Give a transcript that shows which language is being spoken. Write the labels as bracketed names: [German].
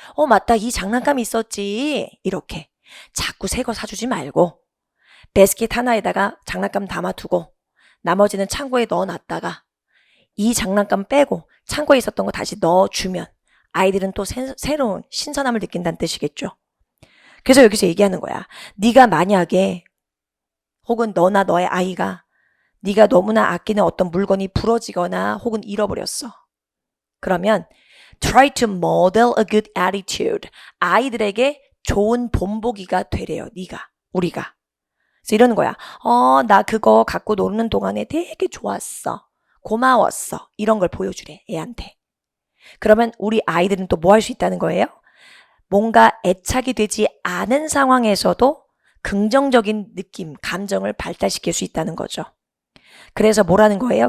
[Korean] 맞다 이 장난감이 있었지. 이렇게 자꾸 새 거 사주지 말고 바스켓 하나에다가 장난감 담아두고 나머지는 창고에 넣어놨다가 이 장난감 빼고 창고에 있었던 거 다시 넣어주면 아이들은 또 새로운 신선함을 느낀다는 뜻이겠죠. 그래서 여기서 얘기하는 거야. 네가 만약에 혹은 너나 너의 아이가 네가 너무나 아끼는 어떤 물건이 부러지거나 혹은 잃어버렸어. 그러면 [English] try to model a good attitude. [Korean] 아이들에게 좋은 본보기가 되래요. 우리가. 그래서 이러는 거야. 나 그거 갖고 노는 동안에 되게 좋았어. 고마웠어. 이런 걸 보여주래. 애한테. 그러면 우리 아이들은 또 뭐 할 수 있다는 거예요? 뭔가 애착이 되지 않은 상황에서도 긍정적인 느낌, 감정을 발달시킬 수 있다는 거죠. 그래서 뭐라는 거예요?